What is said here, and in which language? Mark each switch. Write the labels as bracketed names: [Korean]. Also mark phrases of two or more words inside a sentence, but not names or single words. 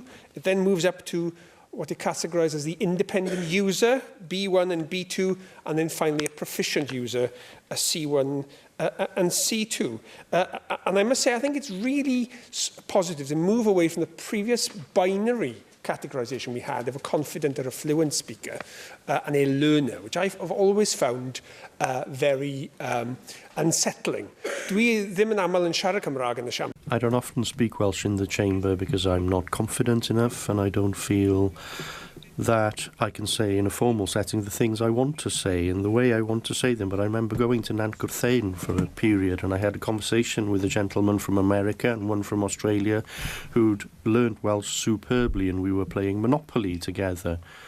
[English] It then moves up to what it categorises as the independent user, B1 and B2, and then finally a proficient user, a C1 and C2. And I must say, I think it's really positive to move away from the previous binary categorisation we had of a confident or a fluent speaker and a learner, which I've always found very unsettling. [Welsh] Dwi ddim yn aml yn siarad Cymraeg yn y siambr. [English] I don't often speak Welsh in the chamber because I'm not confident enough, and I don't feel that I can say in a formal setting the things I want to say in the way I want to say them. But I remember going to Nant Gwrtheyrn for a period, and I had a conversation with a gentleman from America and one from Australia who'd learnt Welsh superbly, and we were playing Monopoly together.